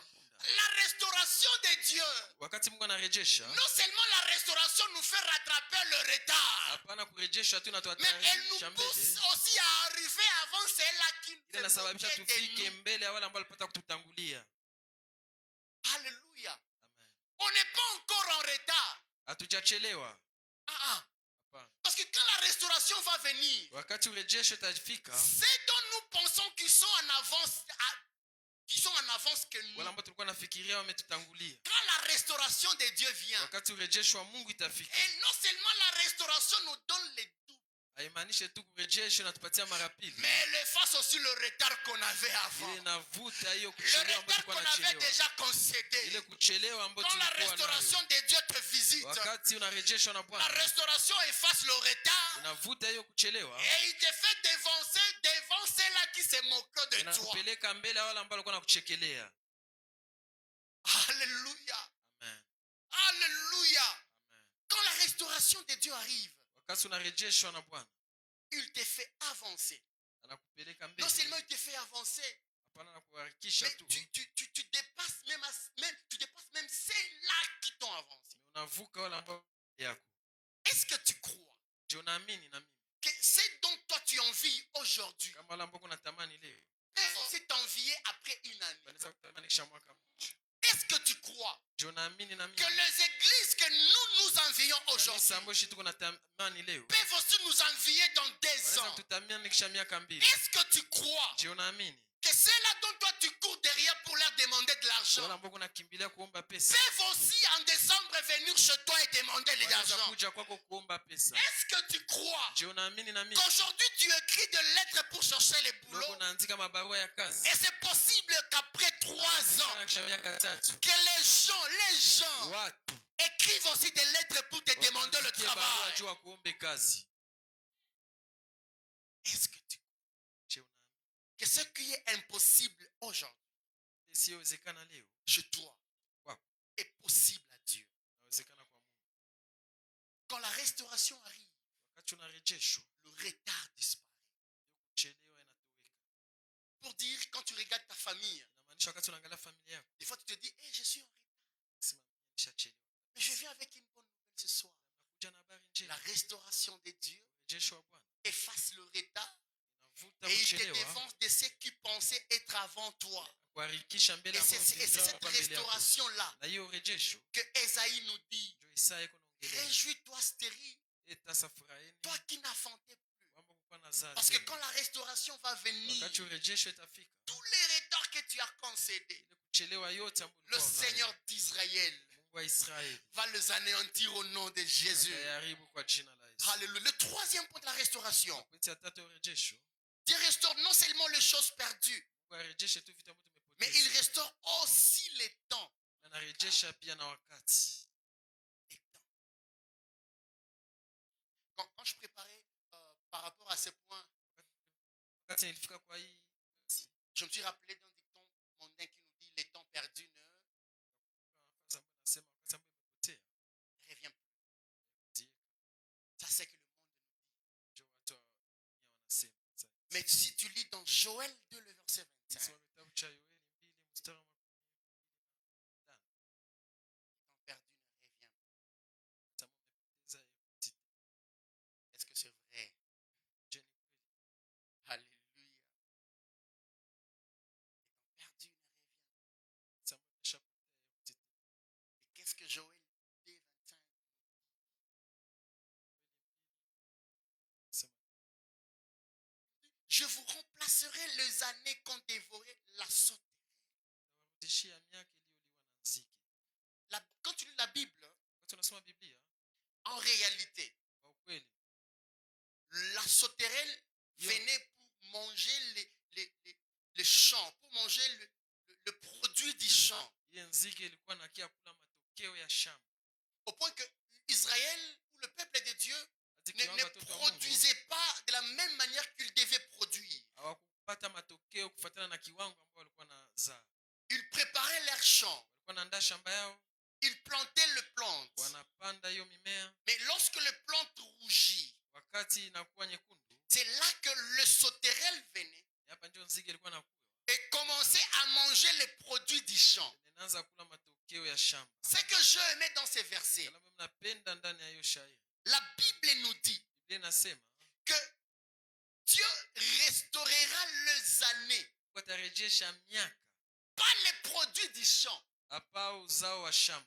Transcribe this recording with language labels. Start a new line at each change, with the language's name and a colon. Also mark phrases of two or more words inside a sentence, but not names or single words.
French: La restauration de Dieu, non seulement la restauration nous fait rattraper le retard, mais elle nous pousse aussi à arriver avant celle-là qui nous. Alléluia. On n'est pas encore en retard. Parce que quand la restauration va venir,
Swahili: wakati urejesho utafika,
French: ceux dont nous pensons qu'ils sont en avance, que nous,
Swahili: wale ambao tulikuwa nafikiria wametutangulia,
French: quand la restauration de Dieu vient,
Swahili: wakati urejesho wa Mungu itafika,
French: et non seulement la restauration nous donne les doubles,
Swahili: haimaanishi tu kurejesho natupatia mara pili,
French: mais elle efface aussi le retard qu'on avait avant.
Swahili: ile inavuta hiyo
French: Le
Swahili: kuchelewa ambayo
French: retard qu'on
Swahili: tulikuwa
French: avait
Swahili: tunachelewa,
French: déjà concédé.
Swahili: ile kuchelewa ambayo
French: Quand la
Swahili: tulikuwa
French: restauration
Swahili: nayo,
French: de Dieu te visite,
Swahili: wakati unarejeshwa na
French: la
Swahili: Bwana,
French: restauration efface le retard
Swahili: inavuta hiyo kuchelewa,
French: et il te fait dévancer là qui se moquent de toi.
Swahili: inakupeleka mbele ya wale ambao walikuwa nakuchekelea. Alléluia. Amen. Alléluia. Amen.
French: Quand la restauration de Dieu arrive,
Swahili: Wakati unarejeshwa na Bwana,
French: il te fait avancer.
Swahili: anakupeleka
French: Non
Swahili: mbele,
French: seulement il te fait avancer,
Swahili: hapana na kuharakisha
French: mais tu, tu dépasses même ceux-là qui t'ont avancé.
Swahili: unavuka wale ambao yako.
French: Est-ce que tu crois
Swahili: Je unaamini na mimi
French: que c'est dont toi tu envies aujourd'hui
Swahili: kama wale ambao unatamani leo
French: c'est t'envier après une année?
Swahili: wanaweza kutamani kisha mwaka mmoja?
French: Est-ce que tu crois
Swahili: Je unaamini na
French: que
Swahili: mimi
French: les églises que nous envions aujourd'hui
Swahili: kanisa ambayo shi tuko natamani leo
French: peuvent aussi nous envier dans 2
Swahili: wanaweza
French: ans?
Swahili: kututamani kisha miaka mbili?
French: Est-ce que tu crois
Swahili: Je unaamini
French: que ceux-là dont toi tu cours derrière pour leur demander de
Swahili: wale
French: l'argent
Swahili: ambao unakimbilia kuomba pesa
French: peuvent aussi en décembre venir chez toi et demander de
Swahili: wanaweza
French: l'argent?
Swahili: kuja kwako kuomba pesa?
French: Est-ce que tu crois
Swahili: Je unaamini na mimi
French: qu'aujourd'hui tu écris des lettres pour chercher les
Swahili: ndio
French: boulots
Swahili: unaandika mabarua ya kazi
French: et c'est possible qu'après 3 ans
Swahili: kisha miaka tatu
French: que les gens
Swahili: watu
French: écrivent aussi des lettres pour te demander le
Swahili: wakuandikie barua
French: travail?
Swahili: juu wakuombe kazi?
French: Est-ce que tu
Swahili: Je unaamini
French: que ce qui est impossible aujourd'hui
Swahili: isiyowezekana leo
French: chez toi Wow. est possible à Dieu?
Swahili: inawezekana kwa Mungu?
French: Quand la restauration arrive,
Swahili: Wakati unarejeshwa,
French: le retard disparaît.
Swahili: kuchelewa inatoweka.
French: Pour dire, quand tu regardes ta famille,
Swahili: Inamaanisha wakati unaangalia familia yako,
French: des fois tu te dis, hey, je suis en retard,
Swahili: sema nishachelewa.
French: mais je viens avec une bonne nouvelle ce soir.
Swahili: Nakuja na habari
French: La
Swahili: njema.
French: restauration de Dieu
Swahili: Urejesho wa Bwana
French: efface le retard
Swahili: inavuta
French: et il te
Swahili: kuchelewa,
French: dévance de ceux qui pensaient être avant toi.
Swahili: kuharikisha mbele
French: Et
Swahili: ya
French: c'est cette
Swahili: hapa mbele yako.
French: restauration-là
Swahili: Na hiyo urejesho
French: que Esaïe nous dit,
Swahili: ndio Isaya iko naongelea.
French: réjouis-toi stérile,
Swahili: Eta furahini
French: toi qui n'enfantais plus.
Swahili: kwamba kukuwa na zazi.
French: Parce que quand la restauration va venir,
Swahili: Wakati urejesho itafika,
French: tous les retards que tu as concédés,
Swahili: ile kuchelewa yote ambayo
French: le
Swahili: ulikuwa unayo,
French: Seigneur d'Israël
Swahili: Mungu wa Israeli
French: va les anéantir au nom de Jésus.
Swahili: atayaharibu kwa jina la Yesu. Alléluia.
French: Le troisième point de la restauration,
Swahili: Pointi ya tatu ya urejesho,
French: Dieu restaure non seulement les choses perdues,
Swahili: Mungu arejeshe tu vitu ambavyo
French: mais il
Swahili: tumepoteza,
French: restaure aussi les temps.
Swahili: na anarejesha pia na wakati.
French: Les temps. Quand je préparais par rapport à ces points,
Swahili: Wakati nilifika kwa hii,
French: je me suis rappelé d'un dicton mondain qui nous dit les temps perdus ne
Swahili: nafasi ambayo nasema wakati ambao imepotea,
French: reviennent plus.
Swahili: Ndiyo,
French: Ça, c'est que le monde nous dit.
Swahili: ndio watu wa dunia wanasema. Sasa,
French: Mais si tu lis dans Joël 2, le verset 25,
Swahili: soma kitabu cha Yoeli 2 mstari wa 25,
French: les temps perdus ne reviennent plus.
Swahili: kama umepoteza hiyo kitu,
French: Est-ce que c'est vrai?
Swahili: je ni kweli? Alléluia.
French: Les temps perdus ne reviennent
Swahili: Kama umeshapotea hiyo kitu,
French: plus. Et qu'est-ce que Joël 2, 25
Swahili: sema
French: Je vous remplacerai les années qu'ont dévoré la sauterelle.
Swahili: tawarudishia miaka iliyoliwa na nzige.
French: Quand tu lis la Bible,
Swahili: Wakati unasoma Biblia,
French: en réalité,
Swahili: kwa ukweli,
French: la sauterelle Yo. venait pour manger les champs, pour manger le produit du champ.
Swahili: hiyo nzige ilikuwa nakia kula matokeo ya shamba.
French: Au point que Israël, ou le peuple de Dieu,
Swahili: Hadi
French: ne
Swahili: kiwango watoto wa Mungu
French: produisait pas de la même manière qu'il devait produire.
Swahili: hawakupata matokeo kufuatana na kiwango ambao walikuwa na zaa.
French: Ils préparaient leurs champs,
Swahili: Walikuwa naandaa shamba yao,
French: ils plantaient le plant.
Swahili: wanapanda hiyo mimea,
French: Mais lorsque le plant rougit,
Swahili: wakati inakuwa nyekundu,
French: c'est là que le sauterelle venait
Swahili: hapa ndio nzige ilikuwa nakuwa
French: et commençait à manger les produits du champ.
Swahili: inaanza kula matokeo ya shamba.
French: Ce que je aimais dans ces versets,
Swahili: Kama mnapenda ndani ya hiyo shairi,
French: la Bible nous dit
Swahili: Biblia inasema
French: que Dieu restaurera les années,
Swahili: watarejesha miaka,
French: pas les produits du champ.
Swahili: hapa uzao wa shamba.